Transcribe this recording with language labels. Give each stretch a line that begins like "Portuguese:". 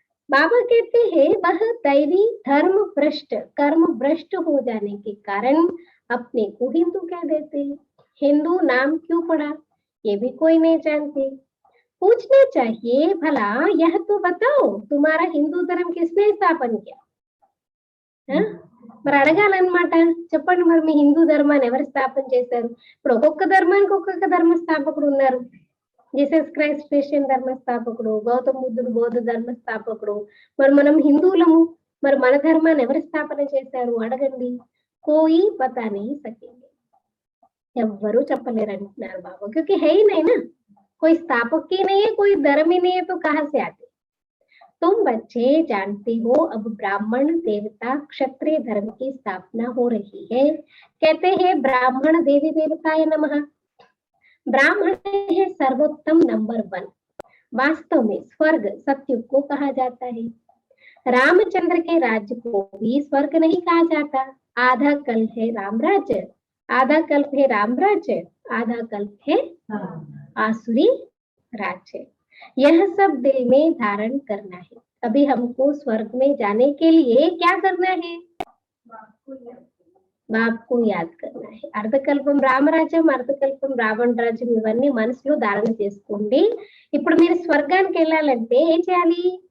Hindi: बाबा कहते हैं वह दैवी धर्म भ्रष्ट कर्म भ्रष्ट हो जाने के कारण अपने को हिंदू कह देते हैं. हिंदू नाम क्यों पड़ा ये भी कोई नहीं जानते. पूछना चाहिए भला यह तो बताओ तुम्हारा हिंदू धर्म किसने स्थापन किया.
Telugu: మరి అడగాలన్నమాట, చెప్పండి మరి మీ హిందూ ధర్మాన్ని ఎవరు స్థాపన చేశారు. ఇప్పుడు ఒక్కొక్క ధర్మానికి ఒక్కొక్క ధర్మ స్థాపకుడు ఉన్నారు. జీసస్ క్రైస్ట్ క్రిస్టియన్ ధర్మ స్థాపకుడు, గౌతమ బుద్ధుడు బౌద్ధ ధర్మ స్థాపకుడు. మరి మనం హిందువులము, మరి మన ధర్మాన్ని ఎవరు స్థాపన చేశారు అడగండి.
Hindi: కోయి పతా नहीं सकेंगे,
Telugu: ఎవ్వరూ చెప్పలేరు అంటున్నారు బాబా.
Hindi: क्योंकि है ही नहीं ना, कोई स्थापक ही नहीं है, कोई धर्म ही नहीं है, तो कहाँ से आते. तुम बच्चे जानते हो अब ब्राह्मण देवता क्षत्रिय धर्म की स्थापना हो रही है. कहते हैं ब्राह्मण देवी देवताय नमः. ब्राह्मण है सर्वोत्तम नंबर 1. वास्तव में स्वर्ग सत्युग को कहा जाता है. रामचंद्र के राज्य को भी स्वर्ग नहीं कहा जाता. आधा कल्प है राम राज्य, आधा कल्प है राम राज्य, आधा कल्प है आसुरी राज्य. यह सब दिल में धारण करना है. अभी हमको स्वर्ग में जाने के लिए क्या करना है, బాప్ కు యాద్ కర్నా హై.
Telugu: అర్ధకల్పం రామరాజ్యం, అర్ధకల్పం రావణ రాజ్యం ఇవన్నీ మనసులో ధారణ చేసుకోండి. ఇప్పుడు మీరు స్వర్గానికి వెళ్ళాలంటే ఏం చేయాలి?